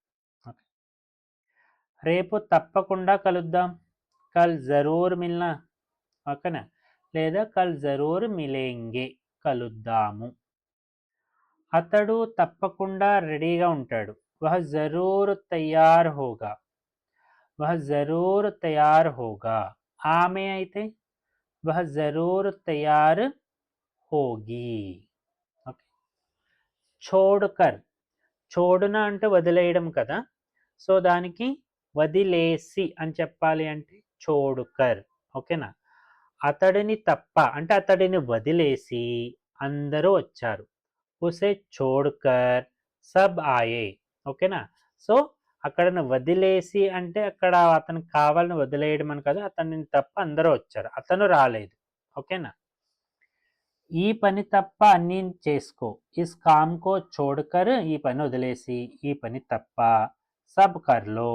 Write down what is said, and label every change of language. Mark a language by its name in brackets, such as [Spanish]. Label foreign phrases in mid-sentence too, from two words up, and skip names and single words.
[Telugu] రేపు తప్పకుండా కలుద్దాం. [Hindi] कल ज़रूर मिलना, [Telugu] ఓకేనా. [Hindi] లేదా कल ज़रूर मिलेंगे, కలుద్దాము. [Telugu] అతడు తప్పకుండా రెడీగా ఉంటాడు. [Hindi] वह ज़रूर तैयार होगा। वह ज़रूर तैयार होगा. [Telugu] ఆమె అయితే [Hindi] वह ज़रूर तैयार होगी. ఓకే. చోడ్కర్. [Telugu] చోడున అంటే వదిలేయడం కదా. సో దానికి వదిలేసి అని చెప్పాలి అంటే చోడ్కర్, ఓకేనా. అతడిని తప్ప అంటే అతడిని వదిలేసి అందరూ వచ్చారు. [Hindi] उसे छोड़कर सब आए, [Telugu] ఓకేనా. సో అక్కడను వదిలేసి అంటే అక్కడ అతనికి కావాలని వదిలేయడం అని కదా, అతనిని తప్ప అందరూ వచ్చారు, అతను రాలేదు, ఓకేనా. ఈ పని తప్ప అన్నీ చేసుకో. [Hindi] इस काम को छोड़कर, [Telugu] ఈ పని వదిలేసి, ఈ పని తప్ప [Hindi] सब कर लो.